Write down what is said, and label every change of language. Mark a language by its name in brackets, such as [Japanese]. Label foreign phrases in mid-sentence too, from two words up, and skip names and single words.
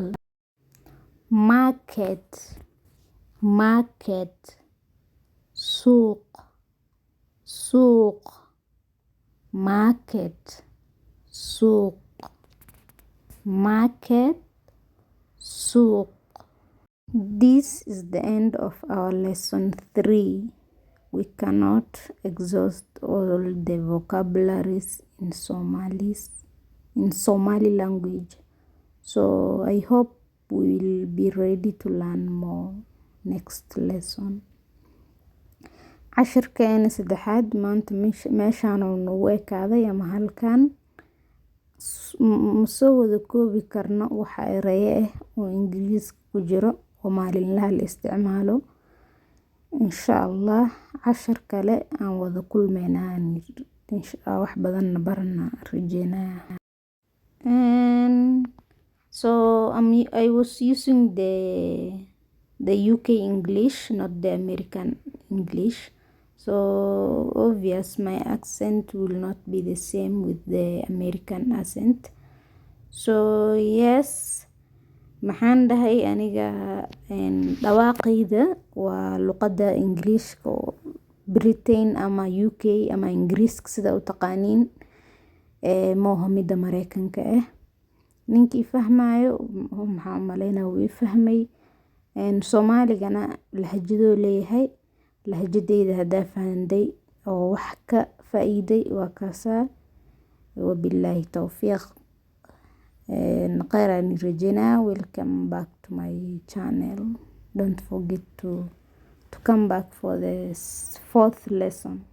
[English] market, market. [Somali] suuq, suuq. [English] market, suuq. market, suuq. This is the end of our lesson 3. We cannot exhaust all the vocabularies in Somali language. So I hope we will be ready to learn more next lesson. [Somali] cashirkeena saddexaad maanta meeshaan noogu ekaaday ama halkan ma soo wada koobi karno waxa eraye ah oo ingiriiska ku jiro oo maalinlaha la isticmaalo. [Arabic] إن شاء الله [Somali] cashir kale aan wada kulmeynaa wax badanna barana rajeynaa. [English] And so I was using the UK English, not the American English. So obvious my accent will not be the same with the American accent. So yes, [Somali] maxaan dhahay aniga dhawaaqayda waa luqadda Ingiriiska oo Britain ama UK ama Ingiriiska sida u taqaaniin mooha midda Mareykanka ah. ninkii fahmayo maxaa maleynaa wuu fahmay. Soomaaligana lahjadoo leeyahay. lahjadeyda hadaa fahanday oo wax ka faa'iiday waa kaasaa. [Arabic] وبالله التوفيق. [Somali] khayran rajayna. [English] Welcome back to my channel. Don't forget to come back for the 4th lesson.